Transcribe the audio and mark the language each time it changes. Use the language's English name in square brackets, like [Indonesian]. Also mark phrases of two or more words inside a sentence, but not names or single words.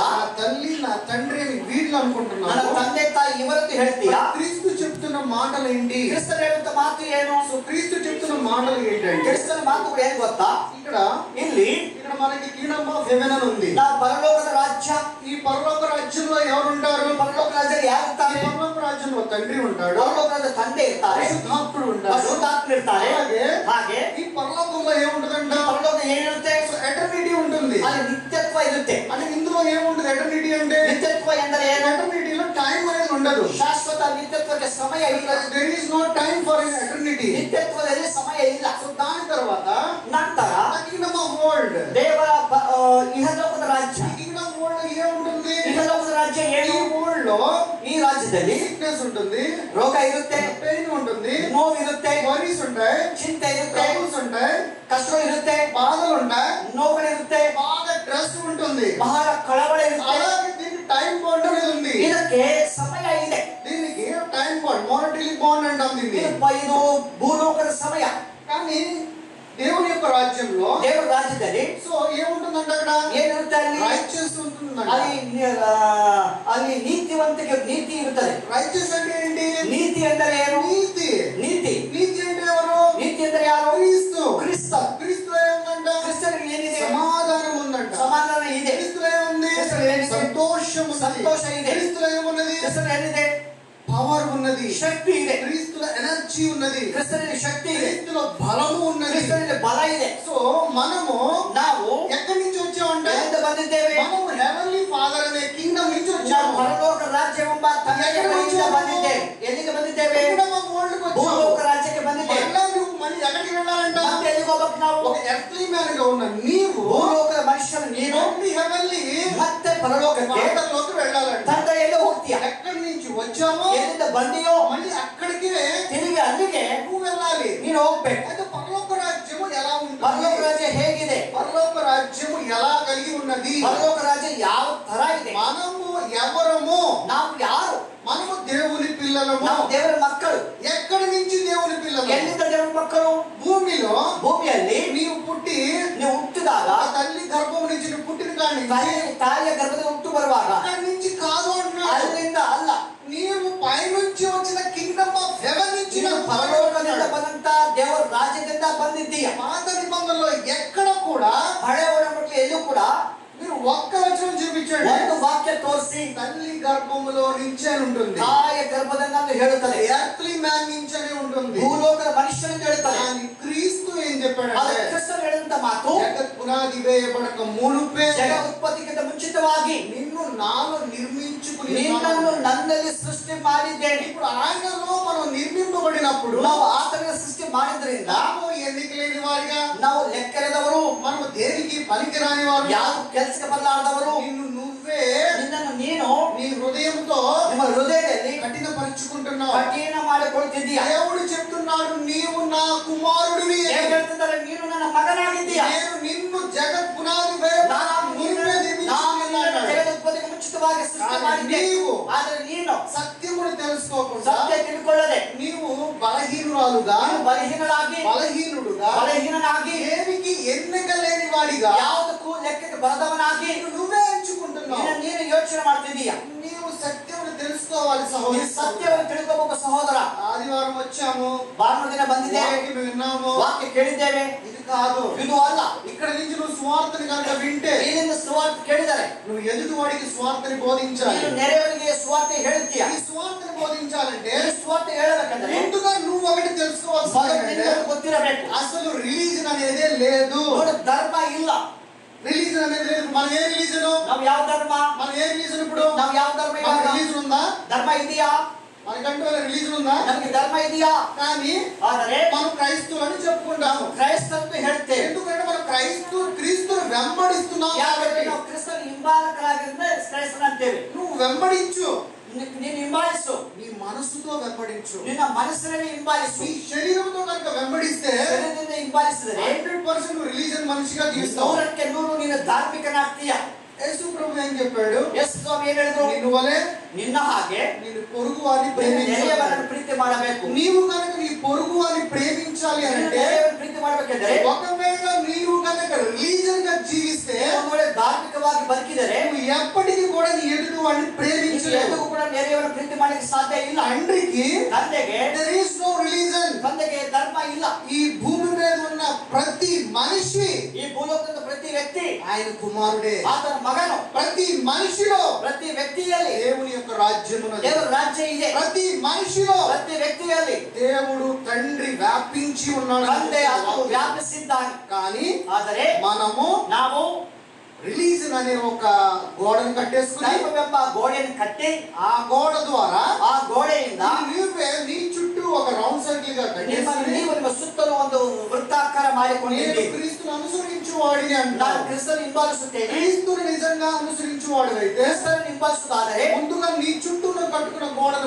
[Telugu] నా తల్లి నా తండ్రి అని వీళ్ళు [Kannada] ನನ್ನ [Telugu] అనుకుంటున్నావు. [Kannada] ತಂದೆ ತಾಯಿ ಇವರದ್ದು ಹೇಳ್ತೀಯಾ? [Telugu] క్రీస్తు చెప్తున్న మాటలు ఏంటి? [Kannada] ಕ್ರಿಸ್ತನ ಹೇಳುವಂತ ಮಾತು ಏನು? [Telugu] సో క్రీస్తు చెప్తున్న మాటలు ఏంటంటే, [Kannada] ಕ್ರಿಸ್ತನ ಮಾತುಗಳು ಏನು ಗೊತ್ತಾ? [Telugu] ఇక్కడ [Kannada] ಇಲ್ಲಿ [Telugu] మనకి [English] kingdom of heaven [Telugu] అని ఉంది. [Kannada] ನಾವು ಪರಲೋಕದ ರಾಜ್ಯ. [Telugu] ఈ పరలోక రాజ్యంలో ఎవరు ఉంటారు? [Kannada] ಪರಲೋಕ ರಾಜ್ಯದಲ್ಲಿ ಯಾರು ಇರ್ತಾರೆ? [Telugu] పరలోక రాజ్యంలో తండ్రి ఉంటాడు, [Kannada] ಪರಲೋಕ ರಾಜ್ಯದ ತಂದೆ ಇರ್ತಾರೆ, [Telugu] పరిశుద్ధాత్ముడు ఉంటాడు. [Kannada] ಪರಿಶುದ್ಧಾತ್ಮ ಇರ್ತಾರೆ. [Telugu] ಹಾಗೆ ಈ పరలోకంలో ఏముంటుందంట? [Kannada] ಪರಲೋಕ ಏನಿರುತ್ತೆ? [Telugu] ఎటర్నిటీ ఉంటుంది. [Kannada] ಅಲ್ಲಿ ನಿತ್ಯತ್ವ ಇರುತ್ತೆ. [Telugu] అంటే ఇందులో ఏముంటుంది? ఎటర్నిటీ అంటే [Kannada] ನಿತ್ಯತ್ವ ಎಂದರೆ ಏನು? [Telugu] ఎటర్నిటీలో టైం అనేది ఉండదు. [Kannada] ಶಾಶ್ವತ ನಿತ್ಯತ್ವಕ್ಕೆ ಸಮಯ ಇಲ್ಲ. [English] There is no time for eternity. [Kannada] ನಿತ್ಯತ್ವದಲ್ಲಿ ಸಮಯ ಇಲ್ಲ. [Telugu] సో దాని తర్వాత [Kannada] ನಂತರ [English] kingdom of world, [Kannada] ದೇವರ ಇಹಲೋಕದ ರಾಜ್ಯ. [English] kingdom world [Telugu] ఏముంటుంది? [Kannada] ಇಹಲೋಕದ ರಾಜ್ಯ [Telugu] ఈ [Kannada] ಏನು? [Telugu] వరల్డ్ లో [Kannada] ಈ ರಾಜ್ಯದಲ್ಲಿ [Telugu] సిక్నెస్ ఉంటుంది, [Kannada] ರೋಗ ಇರುತ್ತೆ, [Telugu] పెయిన్ ఉంటుంది, [Kannada] ನೋವು ಇರುತ್ತೆ, [Telugu] వరీస్ ఉంటాయి, [Kannada] ಚಿಂತೆ ಇರುತ್ತೆ, [Telugu] ట్రబుల్స్ ఉంటాయి, [Kannada] ಕಷ್ಟ ಇರುತ್ತೆ, [Telugu] బాధలు ఉంటాయి, [Kannada] ನೋವುಗಳಿರುತ್ತೆ, [Telugu] బాగా స్ట్రెస్ ఉంటుంది. [Kannada] ಬಹಳ ಕಳವಳ ಇರುತ್ತೆ. [Telugu] అలాగే దీనికి [English] time bound [Telugu] అనేది ఉంది. [Kannada] ಇದಕ್ಕೆ ಸಮಯ ಇದೆ. [Telugu] దీనికి [English] time bound, monetary bound [Telugu] అంటాం దీన్ని. [Kannada] ಇದು ಭೂಲೋಕದ ಸಮಯ. [Telugu] కానీ దేవుని యొక్క రాజ్యంలో, [Kannada] ದೇವರ ರಾಜ್ಯದಲ್ಲಿ [Telugu] సో ఏముంటుందంటే అక్కడ [Kannada] ಏನಿರುತ್ತೆ? ಅಲ್ಲಿ [Telugu] రైచియస్ ఉంటుందంట. [Kannada] ಅಲ್ಲಿ ನೀತಿವಂತಿಕೆ, ನೀತಿ ಇರುತ್ತದೆ. [Telugu] రైచియస్ అంటే ఏంటి? [Kannada] ನೀತಿ ಎಂದರೆ ಏನು? [Telugu] నీతి. [Kannada] ನೀತಿ. [Telugu] నీతి అంటే ఎవరు? [Kannada] ನೀತಿ ಎಂದರೆ ಯಾರು? [Telugu] క్రీస్తు. [Kannada] ಕ್ರಿಸ್ತ. [Telugu] క్రీస్తులో ఏముందంట? [Kannada] ಕ್ರಿಸ್ತನಿಗೆ ಏನಿದೆ? [Telugu] సమాధానం ఉందంట. [Kannada] ಸಮಾಧಾನ ಇದೆ. [Telugu] క్రీస్తులో ఏముంది? క్రీస్తులో ఏమిದೆ? సంతోషం ఉన్నది. [Kannada] సంతోష ಇದೆ. [Telugu] క్రీస్తులో ఏమున్నది? [Kannada] ಕ್ರಿಸ್ತನಲ್ಲಿ ಏನಿದೆ? [Telugu] పవర్ ఉన్నది. [Kannada] ಶಕ್ತಿ ಇದೆ. [Telugu] క్రీస్తులో ఎనర్జీ ఉన్నది. [Kannada] ಕ್ರಿಸ್ತನಲ್ಲಿ ಶಕ್ತಿ ಇದೆ. [Telugu] క్రీస్తులో బలము ఉన్నది. [Kannada] ಕ್ರಿಸ್ತನಲ್ಲಿ ಬಲ ಇದೆ. [Telugu] సో మనము [Kannada] ನಾವು [Telugu] ఎక్కడి నుంచి వచ్చామంటే, [Kannada] ಎಲ್ಲಿಂದ ಬಂದಿದ್ದೇವೆ? [Telugu] మనము [English] heavenly Father [Telugu] అనే కింగ్డమ్ నుంచి [Kannada] ನಾವು [Telugu] వచ్చాము. [Kannada] ಪರಲೋಕ ರಾಜ್ಯವೆಂಬ ತಂದೆಯ ಬಳಿಯಿಂದ ಬಂದಿದ್ದೇವೆ. ಎಲ್ಲಿಗೆ ಬಂದಿದ್ದೇವೆ? [English] kingdom of world [Telugu] కి వచ్చాము. [Kannada] ಭೂಲೋಕ ರಾಜ್ಯಕ್ಕೆ ಬಂದಿದ್ದೇವೆ. [Telugu] మళ్ళా నువ్వు మళ్ళీ ఎక్కడికి వెళ్ళాలంట? [Kannada] ಮತ್ತೆ ಎಲ್ಲಿಗೆ ಹೋಗ್ಬೇಕು ನಾವು? [Telugu] ఒక [English] earthly man [Telugu] గా ఉన్న నీవు [Kannada] ಭೂಲೋಕದ ಮನುಷ್ಯನು ನೀನು [Telugu] మళ్ళీ హెవెన్లీ [Kannada] ಮತ್ತೆ ಪರಲೋಕಕ್ಕೆ [Telugu] ఫాదర్లోకి వెళ్ళాలంట. [Kannada] ತಂದೆಯಲ್ಲೇ ಹೋಗ್ತೀಯ. [Telugu] ఎక్కడి నుంచి వచ్చామో [Kannada] ಎಲ್ಲಿಂದ ಬಂದಿಯೋ [Telugu] మళ్ళీ అక్కడికే [Kannada] ತಿರುಗಿ ಅಲ್ಲಿಗೆ [Telugu] నువ్వు వెళ్ళాలి. [Kannada] ನೀನು ಹೋಗ್ಬೇಕು. [Telugu] అయితే పరలోక రాజ్యము ఎలా ఉంటుంది? [Kannada] ಪರಲೋಕ ರಾಜ್ಯ ಹೇಗಿದೆ? [Telugu] పరలోక రాజ్యము ఎలా కలిగి ఉన్నది? [Kannada] ಪರಲೋಕ ರಾಜ್ಯ ಯಾವ ತರ ಇದೆ? [Telugu] మనము ఎవరము? [Kannada] ನಾವು ಯಾರು? [Telugu] మనము దేవుని పిల్లలము. [Kannada] ನಾವು ದೇವರ ಮಕ್ಕಳು. [Telugu] ఎక్కడి నుంచి దేవుని పిల్లలు? [Kannada] ಎಲ್ಲಿಂದ ದೇವರ ಮಕ್ಕಳು? [Telugu] భూమిలో [Kannada] ಭೂಮಿಯಲ್ಲಿ [Telugu] నీవు పుట్టి, [Kannada] ನೀವು ಹುಟ್ಟಿದಾಗ, [Telugu] ఆ తల్లి గర్భం నుంచి నువ్వు పుట్టిన కాడి [Kannada] ತಾಯಿಯ ಗರ್ಭದ ಹುಟ್ಟು ಬರುವಾಗ [Telugu] అక్కడి నుంచి కాదు అంటున్నాడు. [Kannada] ಅಲ್ಲಿಂದ ಅಲ್ಲ, [Telugu] నీవు పైనుంచి వచ్చిన [English] kingdom of heaven [Telugu] నుంచి [Kannada] ನೀನು ಪರಲೋಕದಿಂದ ಬಂದಂತ ದೇವರ ರಾಜ್ಯದಿಂದ ಬಂದಿದ್ದೀಯ. [Telugu] పాత నిబంధనలో ఎక్కడ కూడా [Kannada] ಹಳೆ ಒಡಂಬಡಿಕೆ ಎಲ್ಲೂ ಕೂಡ [Telugu] మీరు ఒక్క వచనం చూపించండి. [Kannada] ಒಂದು ವಾಕ್ಯ ತೋರಿಸಿ [Telugu] తల్లి గర్భములో నుంచే ఉంటుంది, [Kannada] ತಾಯಿಯ ಗರ್ಭದಿಂದ ಹೇಳುತ್ತದೆ, [English] earthly man [Telugu] నుంచే ఉంటుంది. [Kannada] ಭೂಲೋಕದ ಮನುಷ್ಯನಿಂದ ಹೇಳುತ್ತದೆ. [Telugu] కానీ క్రీస్తు ఏం [Kannada] ಅದು [Telugu] చెప్పాడంటే, [Kannada] ಕ್ರಿಸ್ತನು ಹೇಳಿದಂತ ಮಾತು, [Telugu] జగత్ పునాది వేయబడక మునుపే [Kannada] ಜಗ ಉತ್ಪತ್ತಿಗಿಂತ ಮುಂಚಿತವಾಗಿ [Telugu] నిన్ను నాలో నిర్మించుకుని [Kannada] ನಿನ್ನನ್ನು ನನ್ನಲ್ಲಿ ಸೃಷ್ಟಿ ಮಾಡಿದ್ದೇನೆ. [Telugu] ఇప్పుడు ఆయనలో మనం నిర్మింపబడినప్పుడు [Kannada] ನಾವು ಆತನ ಸೃಷ್ಟಿ ಮಾಡಿದ್ರಿಂದ [Telugu] ನಾವು ఎన్నిక లేని వారిగా, [Kannada] ನಾವು ಲೆಕ್ಕರಿದವರು, [Telugu] మనము దేనికి పనికిరాని వారు, [Kannada] ಯಾವ ಕೆಲಸಕ್ಕೆ ಬರಲಾರದವರು, [Telugu] నిన్ను నువ్వే [Kannada] ನಿನ್ನನ್ನು ನೀನು [Telugu] నీ హృదయంతో [Kannada] ನಿಮ್ಮ హృదಯದಲ್ಲಿ [Telugu] కఠినపరుచుకుంటున్నావు. [Kannada] ಕಠಿಣ ಮಾಡಿಕೊಳ್ತಿದ್ದೀಯ. [Telugu] దేవుడు చెప్తున్నాడు, నీవు నా కుమారుడివి, [Kannada] ಏನ್ ಹೇಳ್ತಿದ್ದಾರೆ? ನೀನು ನನ್ನ ಮಗನಾಗಿದ್ದೀಯ. [Telugu] నేను నిన్ను జగత్ పునాది వేయబడక మునుపే నిర్మించుకున్నాను. [Kannada] ಜಗದುತ್ಪತ್ತಿಗೆ ಮುಂಚಿತವಾಗಿ ಸೃಷ್ಟಿ ಮಾಡಿದ್ದೆ. [Telugu] నీవు [Kannada] ಆದರೆ ನೀನು [Telugu] సత్యమును తెలుసుకోకుండా, [Kannada] ಸತ್ಯ ತಿಳ್ಕೊಳ್ಳದೆ [Telugu] నీవు బలహీనురాలుగా, [Kannada] ನೀನು ಬಲಹೀನನಾಗಿ, [Telugu] బలహీనుడుగా, [Kannada] ಬಲಹೀನನಾಗಿ, [Telugu] దేనికి ఎన్నిక లేని వాడిగా, [Kannada] ಯಾವುದಕ್ಕೂ ಲೆಕ್ಕಕ್ಕೆ ಬರದವನಾಗಿ [Telugu] నువ్వే ఎంచుకుంటున్నావు. [Kannada] ನೀನು ಯೋಚನೆ ಮಾಡ್ತಿದ್ದೀಯ. [Telugu] నీవు సత్యమును తెలుసుకోవాలి [Kannada] ನೀನು [Telugu] సహోదరి. [Kannada] ಸತ್ಯವನ್ನು ತಿಳ್ಕೋಬೇಕು ಸಹೋದರ. [Telugu] ఆదివారం వచ్చాము, [Kannada] ಭಾನುವಾರ ದಿನ ಬಂದಿದ್ದೇವೆ, [Telugu] వాక్యం విన్నాము, [Kannada] ವಾಕ್ಯ ಕೇಳಿದ್ದೇವೆ. [Telugu] ఇది కాదు. [Kannada] ಇದು ಅಲ್ಲ. [Telugu] ఇక్కడ నుంచి నువ్వు స్వార్థని కనుక వింటే, [Kannada] ಇಲ್ಲಿಂದ ಸುವಾರ್ತೆ ಕೇಳಿದರೆ [Telugu] నువ్వు ఎదుటి వాడికి స్వార్థని బోధించాలి. [Kannada] ನೀನು ನೆರೆಯವರಿಗೆ ಸುವಾರ್ತೆ ಹೇಳ್ತೀಯ. [Telugu] ఈ స్వార్థని బోధించాలంటే [Kannada] ಈ ಸುವಾರ್ತೆ ಹೇಳಬೇಕಂದ್ರೆ [Telugu] ముందుగా నువ్వు ఒకటి తెలుసుకోవాల్సింది [Kannada] ಮೊದಲು [Telugu] ఏంటంటే, [Kannada] ನಿನಗೆ ಗೊತ್ತಿರಬೇಕು, [Telugu] అసలు రిలీజన్ అనేదే లేదు. [Kannada] ನೋಡು ಧರ್ಮ ಇಲ್ಲ. [Telugu] రిలీజన్ అనేది లేదు. మనం ఏ రిలీజన్? [Kannada] ನಾವು ಯಾವ ಧರ್ಮ? [Telugu] మనం ఏ రిలీజన్? ఇప్పుడు [Kannada] ನಾವು ಯಾವ ಧರ್ಮ? [Telugu] రిలీజన్ ఉందా? [Kannada] ధర్మ ಇದೆಯా? [Telugu] మనకంటూ రిలీజన్ ఉందా? [Kannada] ನಮಗೆ ಧರ್ಮ ಇದೆಯಾ? [Telugu] కానీ [Kannada] ಆದರೆ [Telugu] మనం క్రైస్తవులు అని చెప్పుకుంటాము. [Kannada] ಕ್ರೈಸ್ತಂತ ಹೇಳ್ತೇವೆ. [Telugu] ఎందుకంటే మనం క్రీస్తుని వెంబడిస్తున్నాం. [Kannada] ಯಾಕಂದ್ರೆ ನಾವು ಕ್ರಿಸ್ತನ ಹಿಂಬಾಲಕರಾಗಿದ್ದರೆ ಕ್ರೈಸ್ತನ ಅಂತೇವೆ. [Telugu] నువ్వు వెంబడించు, [Kannada] ನೀನು ಹಿಂಬಾಲಿಸು, [Telugu] నీ మనసుతో వెంబడించు, [Kannada] ನಿನ್ನ ಮನಸ್ಸಿನಲ್ಲಿ ಹಿಂಬಾಲಿಸು. [Telugu] నీ శరీరంతో కనుక వెంబడిస్తే [Kannada] ಶರೀರದಿಂದ ಹಿಂಬಾಲಿಸಿದರೆ [Telugu] 100% రిలీజన్ మనిషిగా జీవిస్తావు. [Kannada] 100ಕ್ಕೆ 100 ನೀನು ಧಾರ್ಮಿಕನಾಗ್ತೀಯ. [Telugu] యేసు ప్రభు ఏం చెప్పాడు? [Kannada] ಯೇಸು ಸ್ವಾಮಿ ಏನು ಹೇಳಿದ್ರು? [Telugu] నిన్ను వలె [Kannada] ನಿನ್ನ ಹಾಗೆ [Telugu] నేను పొరుగు వారిని [Kannada] ನೆರೆಯವರನ್ನು ಪ್ರೀತಿ ಮಾಡಬೇಕು. [Telugu] నీవు కనుక నీ పొరుగు వారిని ప్రేమించాలి అంటే [Kannada] ಪ್ರೀತಿ ಮಾಡಬೇಕೆಂದರೆ [Telugu] ఒకవేళ నీవు కనుక రిలీజన్ గా జీవిస్తే [Kannada] ಒಂದು ವೇಳೆ ಧಾರ್ಮಿಕವಾಗಿ ಬದುಕಿದರೆ [Telugu] నువ్వు ఎప్పటికీ కూడా నీ ఎదుటి వాడిని ప్రేమించలేవు. [Kannada] ಕೂಡ ನೆರೆಯವರನ್ನು ಪ್ರೀತಿ ಮಾಡಲಿಕ್ಕೆ ಸಾಧ್ಯ ಇಲ್ಲ. [Telugu] తండ్రికి [Kannada] ತಂದೆಗೆ [English] there is no religion. [Kannada] ತಂದೆಗೆ ಧರ್ಮ ಇಲ್ಲ. [Telugu] ఈ భూమి మీద ఉన్న ప్రతి మనిషి, [Kannada] ಈ ಭೂಲೋಕದ ಪ್ರತಿ ವ್ಯಕ್ತಿ [Telugu] ఆయన కుమారుడే. [Kannada] ಆತನ మగನು. [Telugu] ప్రతి మనిషిలో [Kannada] ಪ್ರತಿ ವ್ಯಕ್ತಿಯಲ್ಲಿ [Telugu] దేవుని యొక్క రాజ్యం ఉన్నది. [Kannada] ದೇವರ ರಾಜ್ಯ ಇದೆ. [Telugu] ప్రతి మనిషిలో [Kannada] ಪ್ರತಿ ವ್ಯಕ್ತಿಯಲ್ಲಿ [Telugu] దేవుడు తండ్రి వ్యాపించి ఉన్నాడు. [Kannada] ತಂದೆ ಆತನು ವ್ಯಾಪಿಸಿದ್ದಾನೆ. [Telugu] కానీ [Kannada] ಆದರೆ ನಾವು [Telugu] రిలీజన్ అనే ఒక గోడను కట్టేసుకుని [Kannada] దైవವೆಂಬ ಗೋಡೆಯನ್ನು ಕಟ್ಟಿ [Telugu] ఆ గోడ ద్వారా [Kannada] ఆ ಗೋಡೆಯಿಂದ [Telugu] నీ చుట్టూ ఒక [English] round circle [Telugu] గా కట్టేసుకుని [Kannada] ನಿಮ್ಮ ಸುತ್ತಲೂ ಒಂದು ವೃತ್ತಾಕಾರ ಮಾಡಿಕೊಂಡಿದ್ದೀರಿ. [Telugu] క్రీస్తును అనుసరించు వాడిని అంటారు. [Kannada] ನಾನು ಕ್ರಿಸ್ತನ ಹಿಂಬಾಲಿಸುತ್ತೇನೆ. [Telugu] క్రీస్తుని నిజంగా అనుసరించు వాడివైతే [Kannada] ಕ್ರಿಸ್ತನ ಹಿಂಬಾಲಿಸುವುದಾದರೆ [Telugu] ముందుగా నీ చుట్టూ కట్టుకున్న గోడను